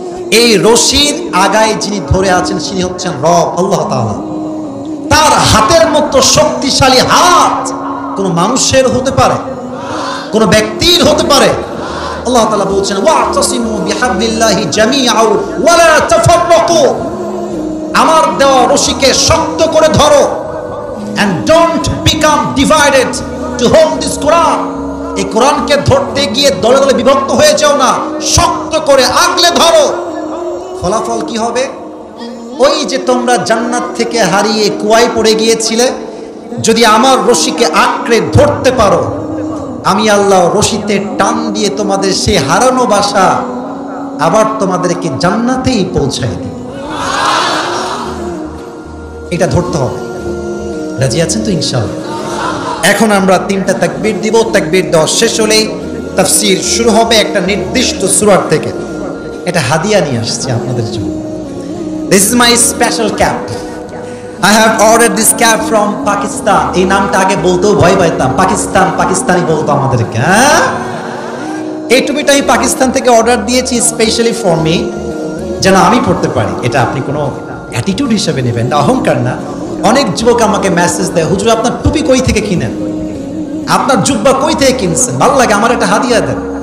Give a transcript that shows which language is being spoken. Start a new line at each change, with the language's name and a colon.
Bangla: এই রশির আগায় যিনি ধরে আছেন তিনি হচ্ছেন রব আল্লাহ তাআলা। তার হাতের মতো শক্তিশালী হাত কোন মানুষের হতে পারে? কোন ব্যক্তির হতে পারে? আল্লাহ তাআলা বলছেন
Arabic: ওয়াতাসিমু বিহাবলিল্লাহি জামিআন ওয়া লা তাফাররাকু।
Bangla: আমার দেওয়া রশিকে শক্ত করে ধরো,
English: and don't become divided to hold this Quran.
Bangla: এই কোরআনকে ধরতে গিয়ে দলে দলে বিভক্ত হয়ে যাও না, শক্ত করে আগলে ধরো। ফলাফল কি হবে? ওই যে তোমরা জান্নাত থেকে হারিয়ে কুয়ায় পড়ে গিয়েছিলে, যদি আমার রশিকে আঁকড়ে ধরতে পারো, আমি আল্লাহ রশিতে টান দিয়ে তোমাদের সেই হারানো বাসা আবার তোমাদেরকে জান্নাতেই পৌঁছায় দিই। এটা ধরতে হবে। রাজি আছেন তো ইনশাআল্লাহ? এখন আমরা তিনটা তাকবীর দিব। তাকবীর দেওয়া শেষ হলেই তাফসীর শুরু হবে একটা নির্দিষ্ট সূরা থেকে। এটা হাদিয়া নিয়ে আসছে আপনাদের জন্য।
English: This is my special cap. I have ordered this cap from Pakistan.
Bangla: এই নামটা আগে বলতেও ভয় পাইতাম, পাকিস্তানি বলতো আমাদেরকে। হ্যাঁ, এই টুপিটা আমি পাকিস্তান থেকে অর্ডার দিয়েছি স্পেশালি ফর মি, যেন আমি পড়তে পারি। এটা আপনি কোনো অ্যাটিটিউড হিসেবে নেবেন, অহংকার না। অনেক যুবক আমাকে মেসেজ দেয়, হুজুর আপনার টুপি কই থেকে কিনেন, আপনার জুব্বা কই থেকে কিনছেন, ভালো লাগে, আমার একটা হাদিয়া দেন।